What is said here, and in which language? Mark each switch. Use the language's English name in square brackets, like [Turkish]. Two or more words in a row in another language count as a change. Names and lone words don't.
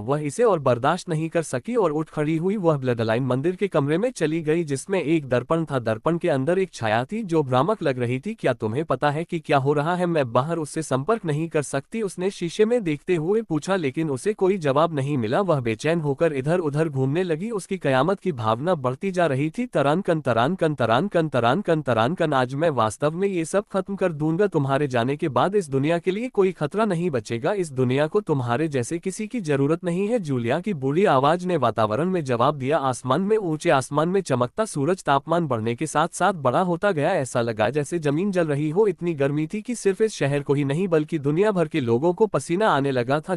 [Hindi] वह इसे और बर्दाश्त नहीं कर सकी और उठ खड़ी हुई। वह ब्लडलाइन मंदिर के कमरे में चली गई जिसमें एक दर्पण था। दर्पण के अंदर एक छाया थी जो भ्रामक लग रही थी। क्या तुम्हें पता है कि क्या हो रहा है? मैं बाहर उससे संपर्क नहीं कर सकती, उसने शीशे में देखते हुए पूछा, लेकिन उसे कोई जवाब नहीं मिला। वह बेचैन होकर इधर उधर घूमने लगी। उसकी कयामत की भावना बढ़ती जा रही थी। तरान कन तरान कन तरान कन तरान कन तरान कन। आज मैं वास्तव में ये सब खत्म कर दूंगा। तुम्हारे जाने के बाद इस दुनिया के लिए कोई खतरा नहीं बचेगा। इस दुनिया को तुम्हारे जैसे किसी की जरूरत नहीं है, जूलिया की बूढ़ी आवाज ने वातावरण में जवाब दिया। आसमान में, ऊंचे आसमान में चमकता सूरज तापमान बढ़ने के साथ साथ बड़ा होता गया। ऐसा लगा जैसे जमीन जल रही हो। इतनी गर्मी थी कि सिर्फ इस शहर को ही नहीं बल्कि दुनिया भर के लोगों को पसीना आने लगा था।